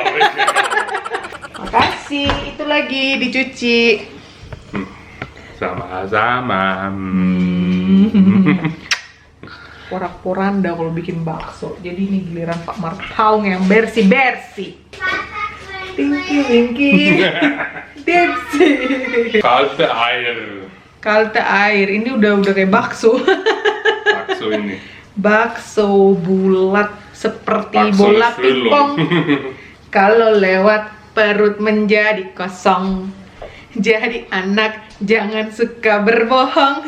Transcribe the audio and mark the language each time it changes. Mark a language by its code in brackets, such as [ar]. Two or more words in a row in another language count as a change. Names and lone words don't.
[id] Makasih. Itu lagi dicuci. Sama-sama. Porak-poranda kalau bikin bakso. Jadi ini giliran Pak Marpaung yang bersih-bersih. Tinky Winky. Dipsy. [de] Kalte Eier. [id] Kalte air. Ini udah kayak bakso. Bakso ini. Bakso bulat seperti Bakso bola Srilong. pingpong. Kalau lewat perut menjadi kosong. Jadi anak jangan suka berbohong.